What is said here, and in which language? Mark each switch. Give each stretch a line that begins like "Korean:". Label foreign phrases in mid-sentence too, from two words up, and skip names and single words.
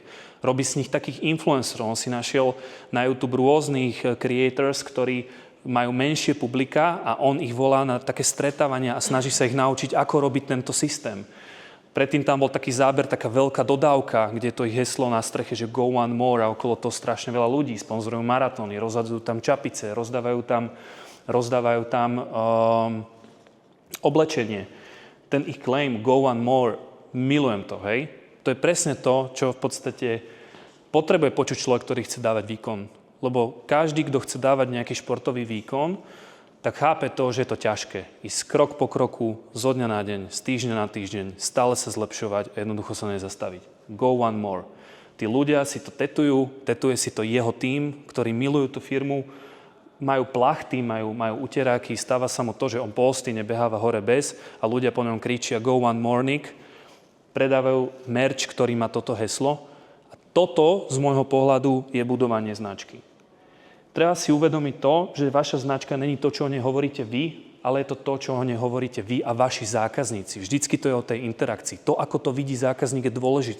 Slovak: Robí z nich takých influencerov, on si našiel na YouTube rôznych creators, ktorí majú menšie publika a on ich volá na také stretávania a snaží sa ich naučiť, ako robiť tento systém. Predtým tam bol taký záber, taká veľká dodávka, kde to ich heslo na streche, že
English: go one more
Slovak: a okolo toho strašne veľa ľudí. Sponzorujú maratóny, rozhadzujú tam čapice, rozdávajú tam oblečenie. Ten ich claim
English: go one more,
Slovak: milujem to, hej. To je presne to, čo v podstate potrebuje počuť človek, ktorý chce dávať výkon. Lebo každý, kto chce dávať nejaký športový výkon, tak chápe to, že je to ťažké. Ísť krok po kroku, zo dňa na deň, z týždňa na týždeň, stále sa zlepšovať a jednoducho sa nezastaviť.
English: Go one more.
Slovak: Tí ľudia si to tetuje si to jeho tím, ktorí milujú tú firmu, majú plachty, majú uteráky, stáva sa mu to, že on postí, nebeháva hore bez a ľudia po ňom kričia
English: go one morning,
Slovak: predávajú merch, ktorý má toto heslo a toto z môjho pohľadu je budovanie značky. Treba si uvedomiť to, že vaša značka není to, čo o nej hovoríte vy, ale je to, čo o nej hovoríte vy a vaši zákazníci. Vždycky to je o tej interakcii. To, ako to vidí zákazník, je dôležité.